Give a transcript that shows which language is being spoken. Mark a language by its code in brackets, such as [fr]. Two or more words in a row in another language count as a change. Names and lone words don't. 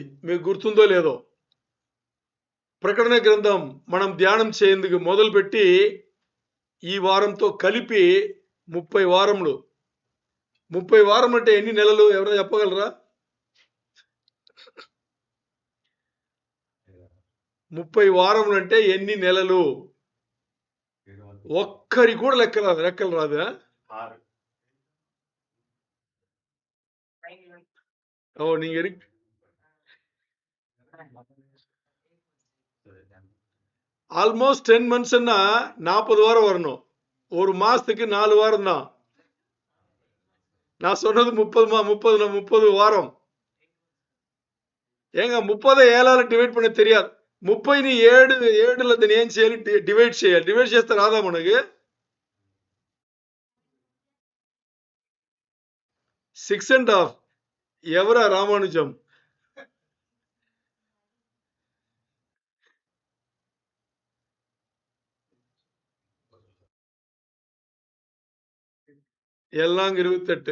[te] మీకు గుర్తుందో లేదో, ప్రకటన గ్రంథం మనం ధ్యానం చేయేందుకు మొదలుపెట్టి ఈ వారంతో కలిపి 30 వారములు. 30 వారం అంటే ఎన్ని నెలలు ఎవరైనా చెప్పగలరా? 30 వారములు అంటే ఎన్ని నెలలు? ఒక్కరి కూడా లెక్కలు రాదా? [ta] ஓ, நீங்க [en] almost 10 months [ta] 40 வாரம் வரணும். ஒரு மாசத்துக்கு 4 வாரம் தான். நான் சொன்னது 30 வாரம். ஏங்க 30 7ஆல డివైడ్ பண்ண தெரியாது. [te] 30ని 7ல దాన్ని ఏం చేయాలి? డివైడ్ చేయాలి. డివైడ్ చేస్తే రాదా మనకి? 6.5 ఎవరా రామానుజం? [ta] எல்லாம் 28.